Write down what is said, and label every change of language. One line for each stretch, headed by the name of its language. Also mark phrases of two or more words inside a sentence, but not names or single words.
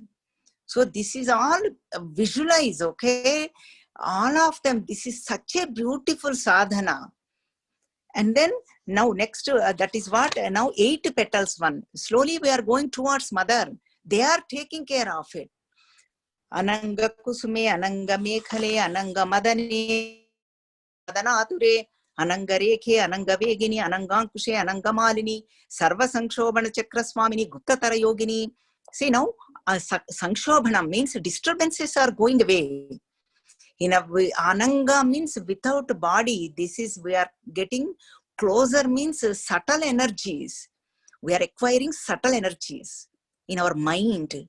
English: So this is all visualize, okay? All of them, this is such a beautiful sadhana. And then now next, that is what, now 8 petals one. Slowly we are going towards mother. They are taking care of it.
Sanskrit: Ananga Kusume, Ananga Mekhale, Ananga Madane, Madanature, Ananga Rekhe, Ananga Vegini, Anangankushe, Ananga Malini, Sarva Sankshobhana Chakraswamini, Guptatara Yogini.
English: See now, Sankshobhana means disturbances are going away. In a way, Ananga means without body. This is, we are getting closer, means subtle energies. We are acquiring subtle energies in our mind.